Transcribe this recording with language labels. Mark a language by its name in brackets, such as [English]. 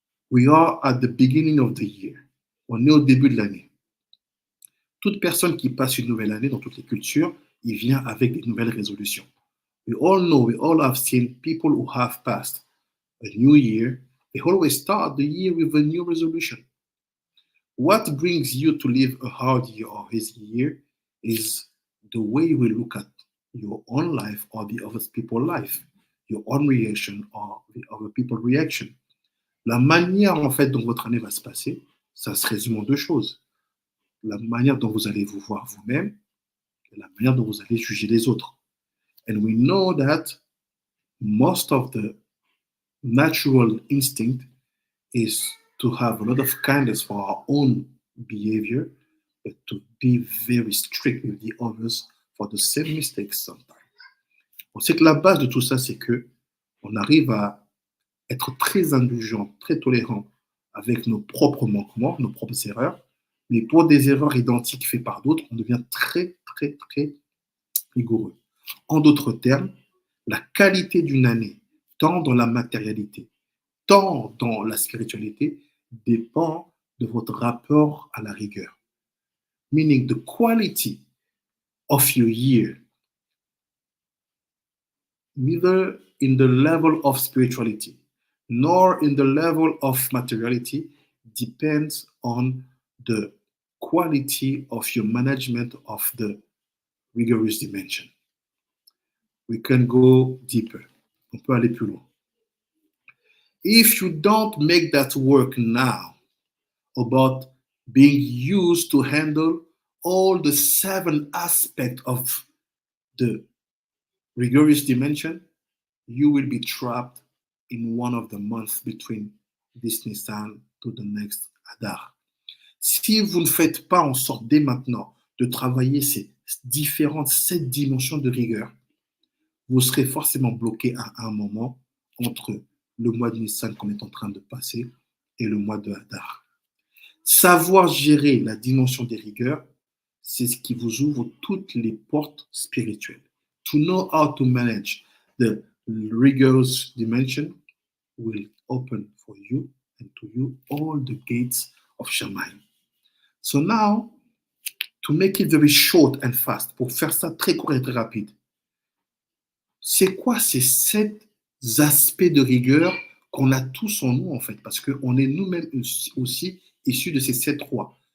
[English] We are at the beginning of the year. [French] On est au début de l'année. Toute personne qui passe une nouvelle année dans toutes les cultures, il vient avec des nouvelles résolutions. [English] We all know, we all have seen people who have passed a new year. They always start the year with a new resolution. What brings you to live a hard year or easy year is the way you will look at your own life or the other people's life, your own reaction or the other people's reaction. [French] La manière en fait dont votre année va se passer, ça se résume en 2 choses. La manière dont vous allez vous voir vous-même et la manière dont vous allez juger les autres. [English] And we know that most of the natural instinct is to have a lot of kindness for our own behavior, but to be very strict with the others for the same mistakes sometimes. [French] On sait que la base de tout ça, c'est que on arrive à être très indulgent, très tolérant avec nos propres manquements, nos propres erreurs, mais pour des erreurs identiques faites par d'autres, on devient très, très, très rigoureux. En d'autres termes, la qualité d'une année, tant dans la matérialité, tant dans la spiritualité, dépend de votre rapport à la rigueur. [English] Meaning the quality of your year, neither in the level of spirituality, nor in the level of materiality, depends on the quality of your management of the rigorous dimension. We can go deeper. [French] On peut aller plus loin. [English] If you don't make that work now about being used to handle all the 7 aspects of the rigorous dimension, you will be trapped in one of the months between this Nisan to the next Adar. [French] Si vous ne faites pas en sorte dès maintenant de travailler ces différentes 7 dimensions de rigueur, vous serez forcément bloqué à un moment entre le mois de Nissan qu'on est en train de passer et le mois de Hadar. Savoir gérer la dimension des rigueurs, c'est ce qui vous ouvre toutes les portes spirituelles. [English] To know how to manage the rigorous dimension will open for you and to you all the gates of Shamayim. So now, to make it very short and fast, [French] pour faire ça très court et très rapide, c'est quoi ces 7 aspects de rigueur qu'on a tous en nous en fait? Parce qu'on est nous-mêmes aussi issus de ces 7 rois.